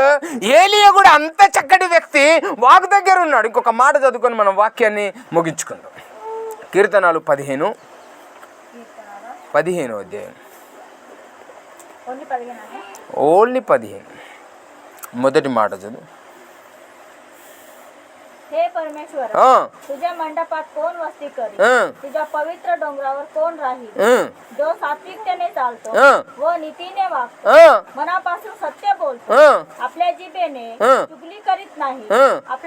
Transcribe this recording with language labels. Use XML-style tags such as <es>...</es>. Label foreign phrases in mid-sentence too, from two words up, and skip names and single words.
<te>ఏలియా కూడా అంత చక్కటి వ్యక్తి వాగు దగ్గర ఉన్నాడు. ఇంకొక మాట చదువుకొని మనం వాక్యాన్ని ముగించుకుందాం. కీర్తనలు 15 అధ్యాయం, ఓన్లీ 15 మొదటి మాట చదువు.</te> <mr>हे परमेश्वर, तुझ्या मंडपात कोण वस्ती करी? तुझ्या पवित्र डोंगरावर कोण राहील? जो सात्विकतेने चालतो व नीतीने वागतो, मनापासून सत्य बोलतो, आपल्या जिभेने चुगली करीत नाही, आपल्या</mr>